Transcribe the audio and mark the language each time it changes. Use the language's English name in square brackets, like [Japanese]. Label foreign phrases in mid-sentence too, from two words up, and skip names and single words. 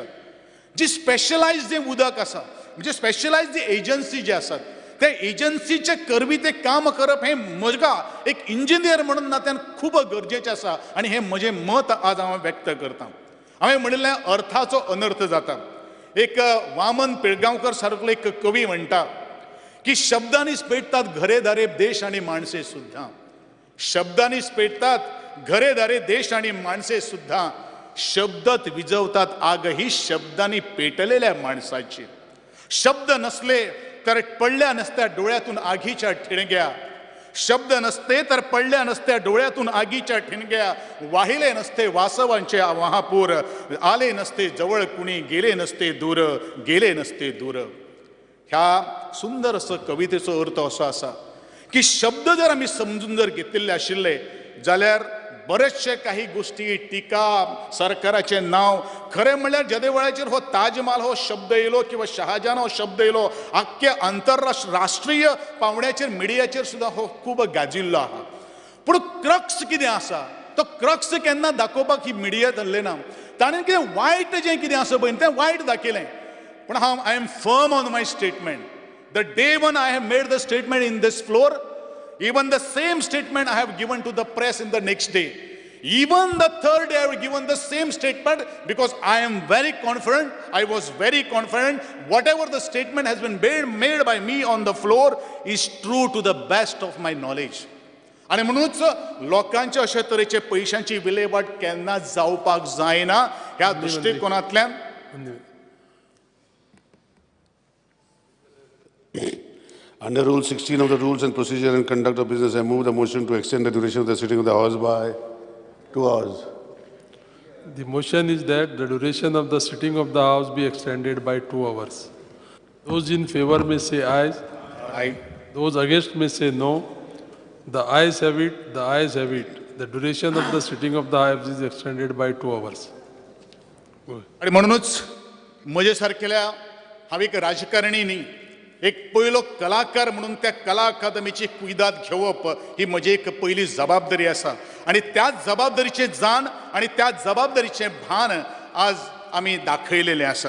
[Konkani] जी स्पेशलायज्ड जें उदक आसा म्हणजे स्पेशलायज्ड एजन्सी जे आसात त्या एजन्सीचे करवी ते काम करप हें म्हज्या एक इंजिनियर म्हणून नात्यान खूब गरजेचें आसा. आणि हें म्हजें मत आज हांव व्यक्त करतां. हांवें म्हणिल्लें अर्थाचो अनर्थ जाता. एक वामन पिळगांवकर सारको एक कवी म्हणटा की [Marathi] शब्दांनीच पेटतात घरेदारे देश आणि माणसे सुद्धा. शब्दांनीच पेटतात घरेदारे देश आणि माणसे सुद्धा. शब्दत विजवतात आग ही शब्दांनी पेटलेल्या माणसाची. शब्द नसले तर पडल्या नसत्या डोळ्यातून आगीच्या ठिणग्या. शब्द नसते तर पडल्या नसत्या डोळ्यातून आगीच्या ठिणग्या. वाहिले नसते वासवांचे महापूर. आले नसते जवळ कुणी गेले नसते दूर. गेले नसते दूर. [Konkani] ह्या सुंदर असं कवितेचो अर्थ असो आसा की शब्द जर आमी समजून जर घेतिल्ले आशिल्ले जाल्यार बरेचशे काही गोष्टी टिका सरकाराचे नाव खरें म्हणल्यार जेदे वेळाचेर हो ताजमहाल हो शब्द येयलो किंवा शहाजहान हो शब्द येयलो आख्खे राष्ट्रीय पावंड्याचेर मिडियाचेर सुद्दां हो खूब गाजिल्लो आहा. पूण क्रक्स कितें आसा तो क्रक्स केन्ना दाखोवपाक ही मिडिया धरले ना. ताणें कितें वायट जें कितें आसा पळय तें वायट दाखयलें. पूण हांव [English] I am firm on my statement. The day one I have made the statement in this floor, even the same statement I have given to the press in the next day. Even the third day I have given the same statement because I am very confident, I was very confident, whatever the statement has been made by me on the floor is true to the best of my knowledge. [Konkani] आणि म्हणूनच लोकांच्या अशा तरेचे पैशांची विलेवाट केन्ना जावपाक जायना ह्या दृष्टिकोनांतल्यान [English] Under Rule 16 of the Rules and Procedure and Conduct of Business, I move the motion to extend the duration of the sitting of the House by 2 hours. The motion is that the duration of the sitting of the House be extended by 2 hours. Those in favor may say aye. Aye. Those against may say no. The ayes have it. The ayes have it. The duration of the sitting of the House is extended by 2 hours. [Konkani] आणि म्हणूनच म्हजे सारकेल्या हांव एक राजकारणी न्ही, एक पयलो कलाकार म्हणून त्या कला अकादमीची कुयदाद घेवप ही म्हजी एक पयली जबाबदारी आसा. आणि त्याच जबाबदारीचे जाण आणि त्या जबाबदारीचे भान आज आमी दाखयलेले आसात.